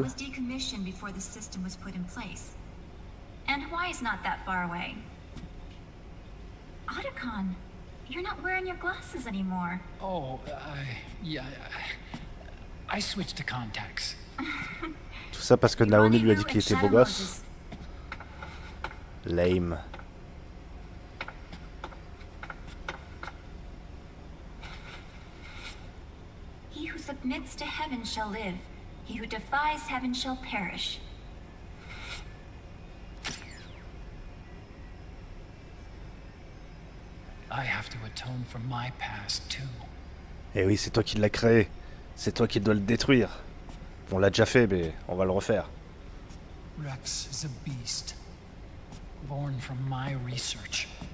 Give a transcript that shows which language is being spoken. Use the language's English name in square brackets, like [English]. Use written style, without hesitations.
[English] It was decommissioned before the system was put in place. And Hawaii's not that far away. Otacon, you're not wearing your glasses anymore. Oh, yeah, I switched to contacts. [French] Tout ça parce que Naomi lui a dit qu'il était beau gosse. [English] Lame. He who submits to heaven shall live. He who defies heaven shall perish. I have to atone for my past too. [French] Eh oui, c'est toi qui l'as créé. C'est toi qui dois le détruire. On l'a déjà fait, mais on va le refaire. [English] Rex is a beast, born from my research.